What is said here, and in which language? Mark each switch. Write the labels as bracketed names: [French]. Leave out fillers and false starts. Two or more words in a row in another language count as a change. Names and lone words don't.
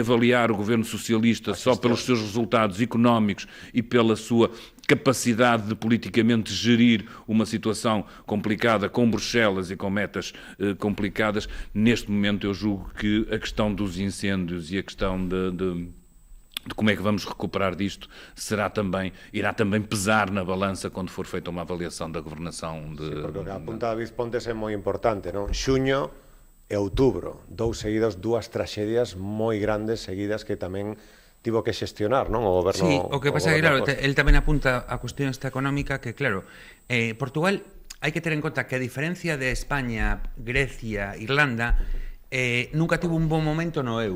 [Portuguese] avaliar o governo socialista só pelos seus resultados económicos e pela sua capacidade de politicamente gerir uma situação complicada com Bruxelas e com metas complicadas, neste momento eu julgo que a questão dos incêndios e a questão de como é que vamos recuperar disto irá também pesar na balança quando for feita uma avaliação da governação de... [Galician] Sí, porque o que apunta David Pontes é moi importante, non? Xuño e outubro, dúas traxedias moi grandes seguidas que tamén tivo que xestionar, non? O goberno... Sí, o que pasa é que, claro, el tamén apunta a cuestión esta económica que, claro, Portugal hai que ter en conta que a diferencia de España, Grecia, Irlanda, nunca tivo un bon momento no euro.